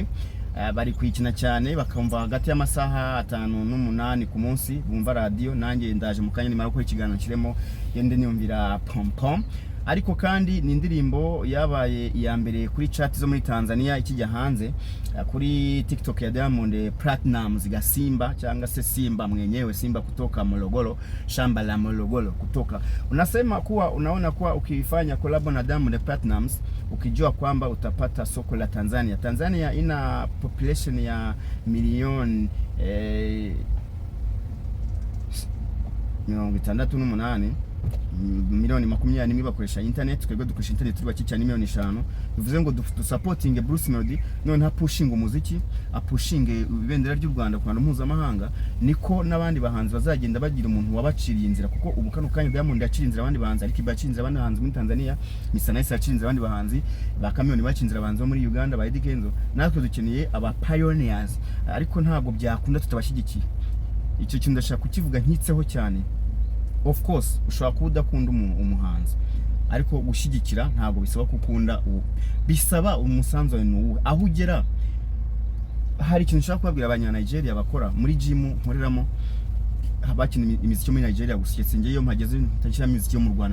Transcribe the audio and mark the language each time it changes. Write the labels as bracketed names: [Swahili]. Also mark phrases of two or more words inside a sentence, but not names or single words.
[Kinyarwanda] Bari kwikina cyane, bakumva hagati y'amasaha 5 n'8 ku munsi bumva radio. Nanjye ndaje mu kanya nimara ko ikiganiro kiremo yende niyumvira pompom. Ariko kandi ni indirimbo yabaye iya mbere kuri chat zo muri Tanzania ikijya hanze, kuri TikTok ya Diamond Platnumz ga Simba, cyangwa se [Swahili] Simba mwenyewe, Simba kutoka Morogoro, shamba la Morogoro kutoka. Unasema kuwa unaona kuwa ukifanya collab na Diamond Platnumz, ukijua kwamba utapata soko la Tanzania. Tanzania ina population ya milioni 68 milioni 20 bakoresha internet. [Kinyarwanda] Twebwe dukoresha internet turi baki cyane milioni 5. Bivuze ngo supporting Bruce Melody, none nta pushing umuziki, apushing ibendera ry'u Rwanda ku bantu mpuzamahanga. Niko n'abandi bahanzi bazagenda bagira umuntu wabaciriye inzira, kuko ubu kano kanya Diamond yaciye inzira abandi bahanzi, ariko bacinze abandi bahanzi muri Tanzania, Misanayisa yaciye inzira abandi bahanzi, ba Kamiyoni baciye inzira abanzi muri Uganda, ba Eddy Kenzo. Natwe dukeneye aba pioneers, ariko ntabwo byakunda tutabashyigikiye. Icyo kintu ndashaka kukivuga nkitseho cyane. [English] Of course [Kinyarwanda] ushobora kuba udakunda umuhanzi, ariko gushyigikira ntabwo bisaba kukunda bisaba umusanzu wawe n'uwo. Aho ugera, hari ikintu nshaka kubabwira abanya-Nigeria bakora muri gym nkoreramo, abakina imiziki muri Nigeria gushyetse ngiye iyo mpageze ntashyira imiziki yo mu Rwanda.